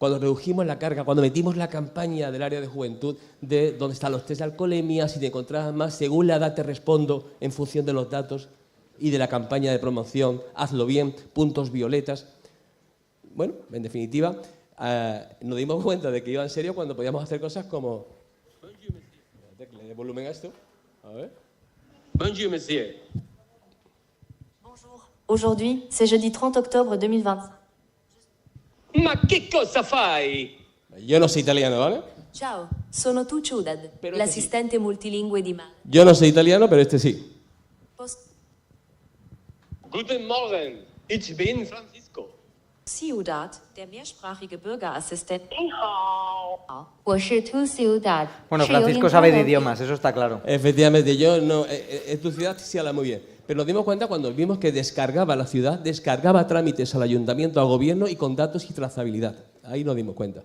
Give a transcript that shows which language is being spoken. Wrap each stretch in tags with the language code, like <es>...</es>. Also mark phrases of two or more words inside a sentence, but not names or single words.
<es>cuando redujimos la carga, cuando metimos la campaña del área de juventud de dónde están los test de alcoholemia, si te encontrabas más, según la edad te respondo en función de los datos y de la campaña de promoción, hazlo bien, puntos violetas. Bueno, en definitiva, nos dimos cuenta de que iba en serio cuando podíamos hacer cosas como... Le dé volumen a esto. A ver.</es> <fr>Bonjour, monsieur. Bonjour. Aujourd'hui, c'est jeudi 30 octobre 2025.</fr> <it>Ma che cosa fai?</it> <es>Yo no soy italiano, ¿vale?</es> <it>Ciao, sono tu Ciudad,</it> <es>Pero</es> <it>l'assistente multilingue di Male.</it> <es>Yo no soy italiano, pero este sí.</es> <de>Guten Morgen, ich bin Francisco. Ciudad, der mehrsprachige Bürgerassistent.</de> <zh>我是 Tu Ciudad.</zh> <es>Bueno, Francisco sabe de idiomas, eso está claro. Efectivamente, yo no... en tu ciudad sí habla muy bien. Pero nos dimos cuenta cuando vimos que descargaba la ciudad, descargaba trámites al ayuntamiento, al gobierno y con datos y trazabilidad. Ahí nos dimos cuenta.</es>